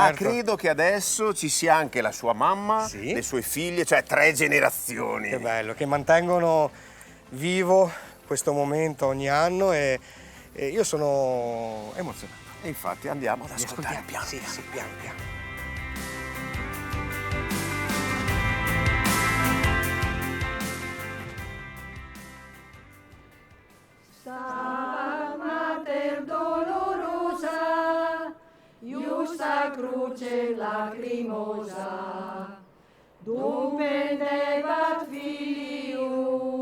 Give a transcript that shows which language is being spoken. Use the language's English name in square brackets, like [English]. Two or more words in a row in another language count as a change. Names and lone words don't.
[Italian] Ah, credo che adesso ci sia anche la sua mamma, sì, le sue figlie, cioè 3 generazioni. Che bello, che mantengono vivo questo momento ogni anno e io sono emozionato. E infatti andiamo ad ascoltare piano. Sì, piano piano. [Latin] Stabat Mater dolorosa, iusta cruce lacrimosa, dum pendebat filius